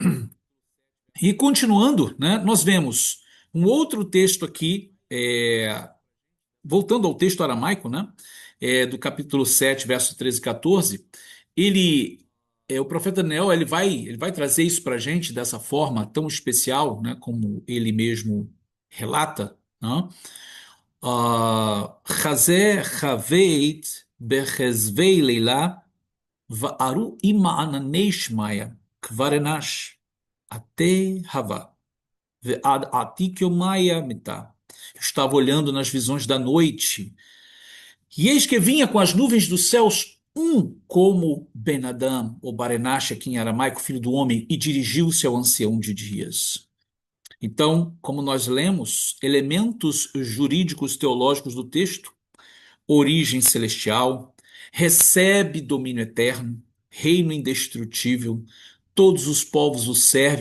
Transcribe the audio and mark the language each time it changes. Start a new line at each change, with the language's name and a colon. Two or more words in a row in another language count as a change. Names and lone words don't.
Portuguese: E continuando, né, nós vemos um outro texto aqui, voltando ao texto aramaico, né, do capítulo 7, verso 13 e 14, o profeta Daniel, ele vai trazer isso para a gente dessa forma tão especial, né, como ele mesmo relata, né?
Aramaic: חזה הוית בחזוי ליליא וארו עם ענני שמיא כבר אנש אתה הוה ועד עתיק יומיא מטה.
Portuguese: Eu estava olhando nas visões da noite, e eis que vinha com as nuvens dos céus um como Ben-Adam, ou Barenash, aqui em aramaico, filho do homem, e dirigiu-se ao ancião de dias. Então, como nós lemos, elementos jurídicos teológicos do texto, origem celestial, recebe domínio eterno, reino indestrutível, todos os povos o servem.